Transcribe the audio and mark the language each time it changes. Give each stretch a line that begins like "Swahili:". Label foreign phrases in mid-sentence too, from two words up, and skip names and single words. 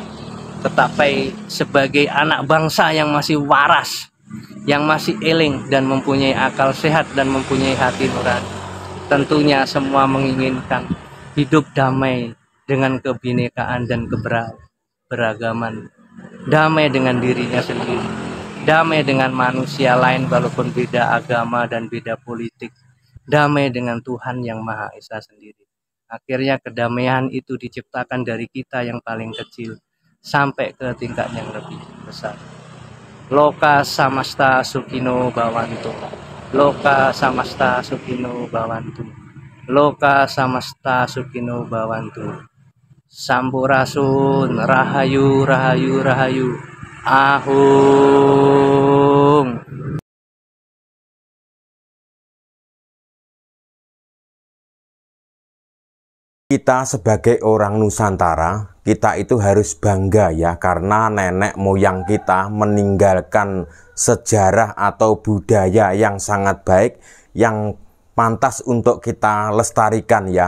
Indonesian: Tetapi sebagai anak bangsa yang masih waras, yang masih eling dan mempunyai akal sehat dan mempunyai hati nurani, tentunya semua menginginkan hidup damai dengan kebinekaan dan keberagaman, damai dengan dirinya sendiri, damai dengan manusia lain walaupun beda agama dan beda politik, damai dengan Tuhan yang Maha Esa sendiri. Akhirnya kedamaian itu diciptakan dari kita yang paling kecil sampai ke tingkat yang lebih besar.
Sanskrit: Loka samasta sukino bhavantu. Loka samasta sukino bhavantu. Loka samasta sukino bhavantu.
Sundanese: Sampurasun rahayu rahayu rahayu. Ahung.
Indonesian: Kita sebagai orang Nusantara, kita itu harus bangga ya, karena nenek moyang kita meninggalkan sejarah atau budaya yang sangat baik, yang pantas untuk kita lestarikan ya.